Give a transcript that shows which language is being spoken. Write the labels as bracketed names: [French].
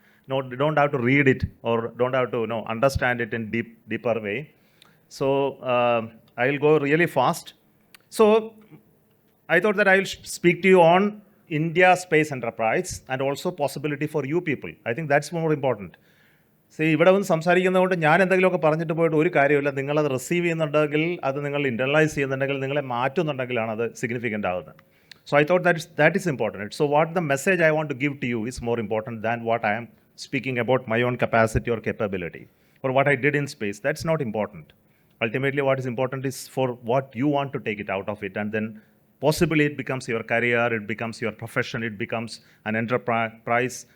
[English] No, don't have to read it or don't have to understand it in deeper way. So I'll go really fast. So I thought that I will speak to you on India space enterprise and also possibility for you people. I think that's more important. [Malayalam] ഇവിടെ വന്ന് സംസാരിക്കുന്നതുകൊണ്ട് ഞാൻ എന്തെങ്കിലുമൊക്കെ പറഞ്ഞിട്ട് പോയിട്ട് ഒരു കാര്യമില്ല. നിങ്ങളത് receive ചെയ്യുന്നുണ്ടെങ്കിൽ, അത് നിങ്ങൾ ഇൻ്റർനലൈസ് ചെയ്യുന്നുണ്ടെങ്കിൽ, നിങ്ങളെ മാറ്റുന്നുണ്ടെങ്കിലാണ് അത് സിഗ്നിഫിക്കൻ്റ് ആകുന്നത്. [English] So I thought that is important. So what the message I want to give to you is more important than what I am speaking about my own capacity or capability or what I did in space. That's not important. Ultimately, what is important is for what you want to take it out of it, and then possibly it becomes your career, it becomes your profession, it becomes an enterprise.